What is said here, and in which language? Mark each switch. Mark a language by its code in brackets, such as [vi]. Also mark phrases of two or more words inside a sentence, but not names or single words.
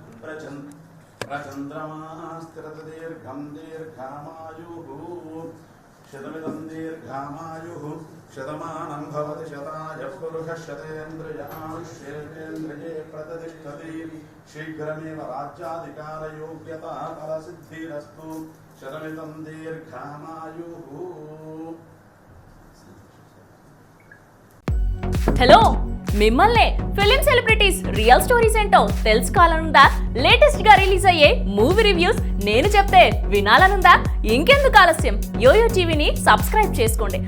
[sa] प्रचन्द्रमास्तिरदीर्घं दीर्घामायुः शतमिदं दीर्घामायुः शतमानं भवति शताय पुरुषः शतेन्द्रियायुष्येन्द्रिये प्रतिष्ठति शीघ्रमेव राज्याधिकारयोग्यता फलसिद्धिरस्तु शतमिदं दीर्घामायुः। [te] హలో మిమ్మల్ని [en] film celebrities real stories [te] ఏంటో తెలుసుకోవాలనుందా? లేటెస్ట్ గా రిలీజ్ అయ్యే [en] movie reviews [te] నేను చెప్తే వినాలనుందా? ఇంకెందుకు ఆలస్యం, యోయో టీవీని సబ్స్క్రైబ్ చేసుకోండి.